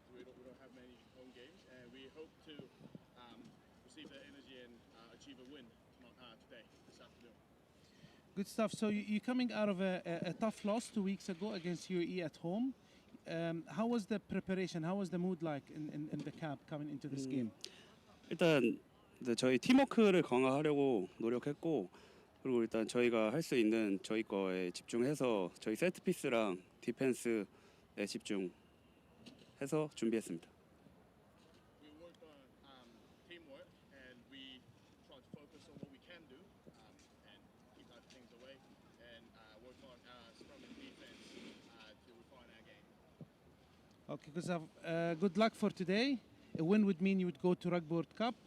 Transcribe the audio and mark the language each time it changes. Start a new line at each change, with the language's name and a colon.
English: We don't have many home games, and we hope to receive that energy and achieve a win today, this afternoon. Good stuff. So you're coming out of a tough loss 2 weeks ago against UAE at home. How was the preparation? How was the mood like in the camp coming into this game?
Korean: 일단 저희 팀워크를 강화하려고 노력했고 그리고 일단 저희가 할 수 있는 저희 거에 집중해서 저희 세트 피스랑 디펜스에 집중해서 준비했습니다.
English: We work on teamwork, and we try to focus on what we can do and keep other things away, and work on scrum and defense to refine our game. Okay, because good luck for today. A win would mean you would go to Rugby World Cup.